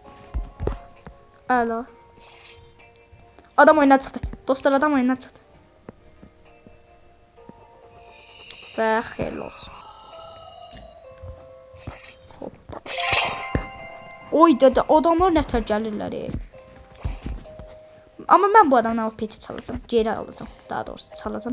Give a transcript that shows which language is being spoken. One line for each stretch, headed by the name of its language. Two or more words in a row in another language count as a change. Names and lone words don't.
Azerbaijani: Alo. Adam oyundan çıxdı. Dostlar, adam oyundan çıxdı. Və xeyirli olsun. Hoppa. Oy da adamlar nətər gəlirlər. Amma mən bu adamdan o peti çalacağım. Geri alacağım. Daha doğrusu çalacağım.